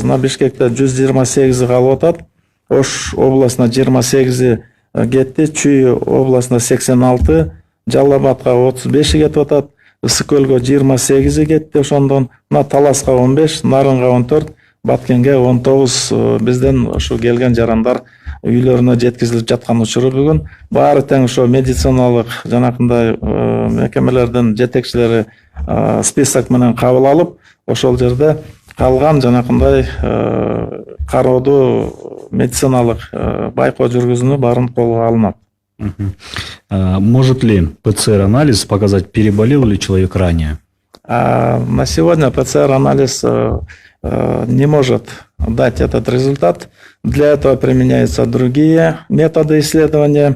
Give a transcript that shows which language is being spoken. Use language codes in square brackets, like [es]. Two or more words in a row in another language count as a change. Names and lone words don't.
[ky] Мына Бишкекте 128 калып атат. Ош областына 28 кетти, Чүй областына 86, Жалал-Абадка 35 кетип атат, Ысык көлгө 28 кетти ошондон, мына Таласка 15, Нарынга 14, Баткенге 19 бизден ушу келген жарандар үйлөрүнө жеткизилип жаткан учуру бүгүн. Баары тең ошо медициналык жанакындай мекемелердин жетекчилери список менен кабыл алып, ошол жерде калган жанакындай кароодуу медициналык байкоо жүргүзүүнү баарын колго алынат. [ru] Может ли ПЦР-анализ показать, переболел ли человек ранее? На сегодня ПЦР-анализ не может дать этот результат. Для этого применяются другие методы исследования.